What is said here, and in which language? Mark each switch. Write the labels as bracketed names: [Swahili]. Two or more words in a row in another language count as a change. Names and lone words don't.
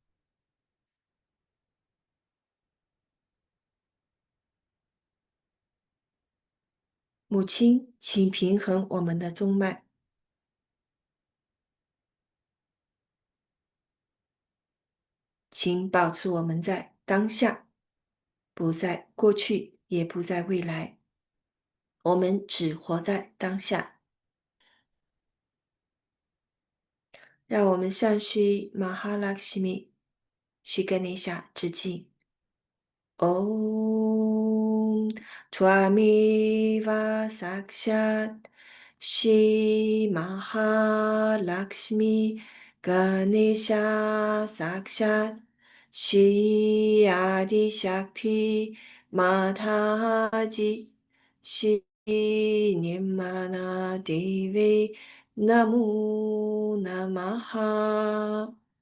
[Chinese] 母亲，请平衡我们的中脉，请保持我们在当下，不在过去，也不在未来，我们只活在当下。让我们向须玛哈拉克西米、须根尼夏致敬。 [Sanskrit] ॐ त्वमिव साक्षात् श्री महालक्ष्मी गणेश साक्षात् श्री आदि शक्ति माताजी श्री निर्मन देवि नमो नमः